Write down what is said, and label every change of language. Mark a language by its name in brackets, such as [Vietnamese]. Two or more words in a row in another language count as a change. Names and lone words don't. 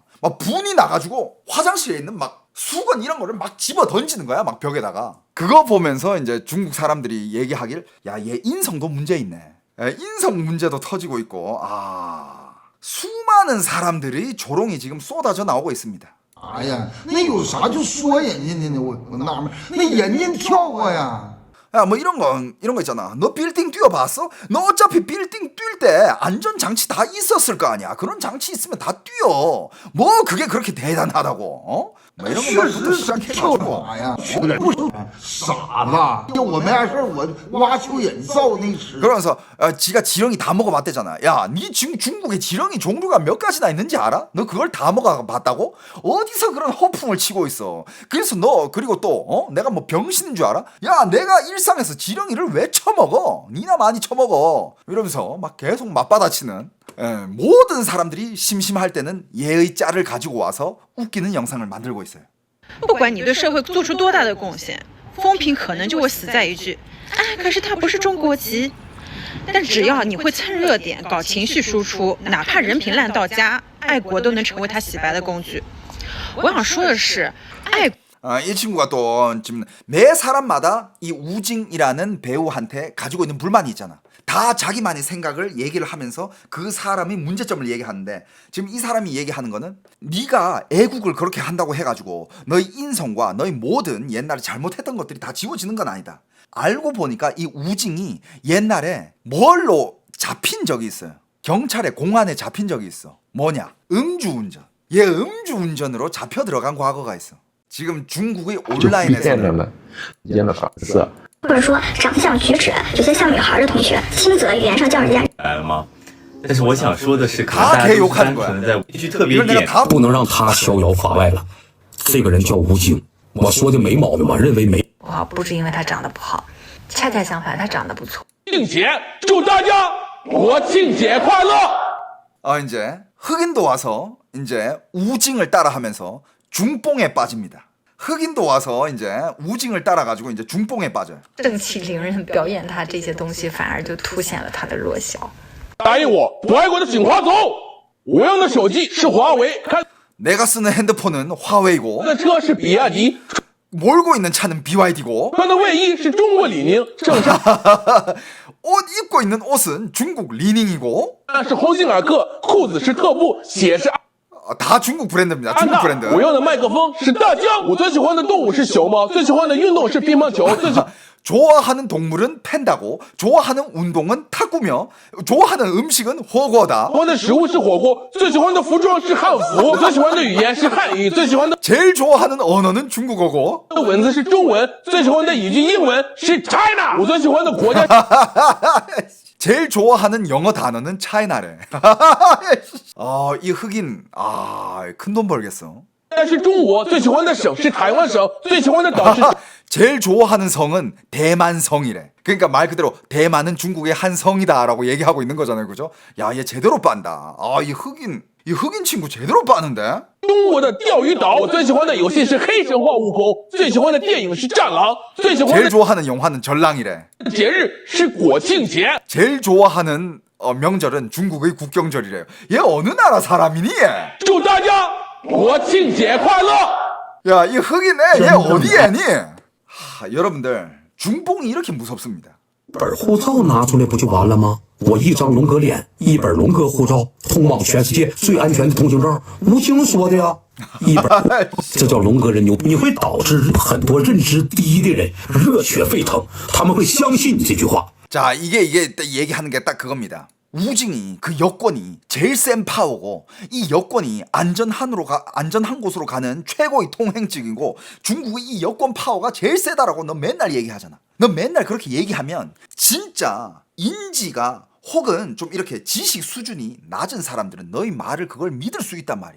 [Korean] 막 분이 나가지고 화장실에 있는 막 수건 이런 거를 막 집어 던지는 거야 막 벽에다가. 그거 보면서 이제 중국 사람들이 얘기하길 야 얘 인성도 문제 있네. 인성 문제도 터지고 있고 수많은 사람들이 조롱이 지금 쏟아져 나오고 있습니다. [Chinese] 哎呀，那有啥就说人家的呢？我纳闷，那人家跳过呀。 [Korean] 야, 뭐 이런 거 있잖아. 너 빌딩 뛰어봤어? 너 어차피 빌딩 뛸 때 안전 장치 다 있었을 거 아니야. 그런 장치 있으면 다 뛰어. 뭐 그게 그렇게 대단하다고? 뭐 이런 것부터 시작해가지고. [Chinese] 呀，傻子！我没啥事我挖蚯蚓造那吃。 [Korean] 그러면서 지가 지렁이 다 먹어봤대잖아. 야, 니 지금 중국에 지렁이 종류가 몇 가지나 있는지 알아? 너 그걸 다 먹어봤다고? 어디서 그런 허풍을 치고 있어? 그래서 너 그리고 또 내가 뭐 병신인 줄 알아? 야, 내가 일상에서 지렁이를 왜 처먹어? 니나 많이 처먹어. 이러면서 막 계속 맞받아치는 모든 사람들이 심심할 때는 얘의 짤을 가지고 와서 웃기는 영상을 만들고 있어요. [Chinese] 不管你对社会做出多大的贡献，风评可能就会死在一句：“哎，可是他不是中国籍。” 但只要你会蹭热点、搞情绪输出，哪怕人品烂到家，爱国都能成为他洗白的工具。我想说的是，爱。 [Korean] 이 친구가 또 지금 매 사람마다 이 우징이라는 배우한테 가지고 있는 불만이 있잖아. 다 자기만의 생각을 얘기를 하면서 그 사람이 문제점을 얘기하는데 지금 이 사람이 얘기하는 거는 네가 애국을 그렇게 한다고 해가지고 너의 인성과 너의 모든 옛날에 잘못했던 것들이 다 지워지는 건 아니다. 알고 보니까 이 우징이 옛날에 뭘로 잡힌 적이 있어요. 경찰에 공안에 잡힌 적이 있어. 뭐냐? 음주운전. 얘 음주운전으로 잡혀 들어간 과거가 있어. 지금 중국의 온라인에서는 [Chinese] 或者说长相举止有些像女孩的同学，轻则语言上叫人家吗？但是我想说的是，可能 [Korean] 다 [Chinese] 大家都 [Korean] 개욕하는 [Chinese] 单 [Korean] 거야. [Chinese] 纯在一句特别点，不能让他逍遥法外了。这个人叫吴京，我说的没毛病吧？认为没。不是因为他长得不好，恰恰相反，他长得不错。并且祝大家国庆节快乐！ [Korean] 이제 흑인도 와서 이제 우징을 따라하면서 중뽕에 빠집니다. 흑인도 와서 이제 우징을 따라가지고 이제 중뽕에 빠져요. [Chinese] 正气凌人表演他这些东西，反而就凸显了他的弱小。答应我，不爱国的请划走。我用的手机是华为，开 [Korean] 내가 쓰는 핸드폰은 화웨이고 [Chinese] 的车是比亚迪， [Korean] 몰고 있는 차는 BYD고 [Chinese] 穿的卫衣是中国李宁，衬衫 [Korean] 옷 입고 있는 옷은 중국 리닝이고 [Chinese] 是鸿星尔克，裤子是特步，鞋是 [Korean] 다 중국 브랜드입니다. [Chinese] 安 [Korean] 중국 [Chinese] 踏。 [Korean] 브랜드. [Chinese] 我用的麦克风是大疆，我最喜欢的动物是熊猫，最喜欢的运动是乒乓球，最喜 [Korean] 좋아하는 동물은 팬다고, 좋아하는 운동은 탁구며, 좋아하는 음식은 허거다. [Chinese] 欢的食物是火锅，最喜欢的服装是汉服，最喜欢的语言是汉语，最喜欢的 [Korean] 제일 좋아하는 언어는 중국어고 [Chinese] 文字是中文，最喜欢的语句英文是 China， 我最喜欢的国家 [Korean] 제일 좋아하는 영어 단어는 차이나래. 이 흑인, 큰 돈 벌겠어. [Chinese] 是中国，最喜欢的省是台湾省，最喜欢的岛是 [Korean] 제일 좋아하는 성은 대만성이래. 그러니까 말 그대로 대만은 중국의 한 성이다라고 얘기하고 있는 거잖아요, 그죠? 야, 얘 제대로 빤다. 이 흑인 친구 제대로 빠는데? [Chinese] 中国的钓鱼岛，我最喜欢的游戏是黑神话悟空，最喜欢的电影是战狼，最喜欢 [Korean] 제일 [Chinese] 的 [Korean] 좋아하는 영화는 전랑이래. [Chinese] 节日是国庆节， [Korean] 제일 좋아하는 명절은 중국의 국경절이래요. 얘 어느 나라 사람이니 얘? [Chinese] 祝大家国庆节快乐！ [Korean] 야, 이 흑인 얘 어디 애니? 여러분들 중뽕이 이렇게 무섭습니다. [Chinese] 本护照拿出来不就完了吗？我一张龙哥脸，一本龙哥护照，通往全世界最安全的通行证，吴京说的呀。一本，这叫龙哥人牛，你会导致很多认知低的人热血沸腾，他们会相信你这句话。 [Korean] 자, 이게 얘기하는 게 딱 그겁니다. 우징이 그 여권이 제일 센 파워고 이 여권이 안전한 곳으로 가는 최고의 통행증이고 중국의 이 여권 파워가 제일 세다라고 너 맨날 얘기하잖아. 너 맨날 그렇게 얘기하면 진짜 인지가 혹은 좀 이렇게 지식 수준이 낮은 사람들은 너희 말을 그걸 믿을 수 있단 말이야.